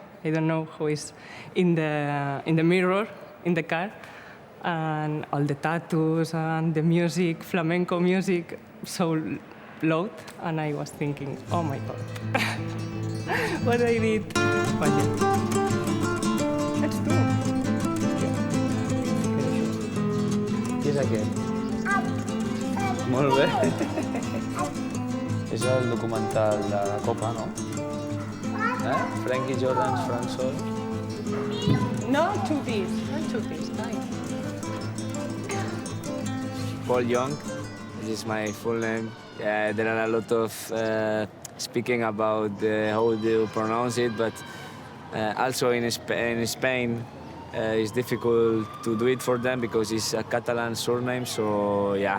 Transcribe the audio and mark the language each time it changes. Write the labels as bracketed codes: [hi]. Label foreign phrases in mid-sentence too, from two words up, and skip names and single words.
[en] I don't know who is in the mirror in the car, and all the tattoos and the music, flamenco music, so blood, and I was thinking, oh my God, what I did. But yeah. Let's do. [ca] Qui és aquest? Molt bé. És el documental de la Copa, no? [en] Frankie Jordan's Frank Sol. Not to this, nice. Paul Young, this is my full name. There are a lot of speaking about how do you pronounce it, but also in Spain it's difficult to do it for them because it's a Catalan surname, so yeah.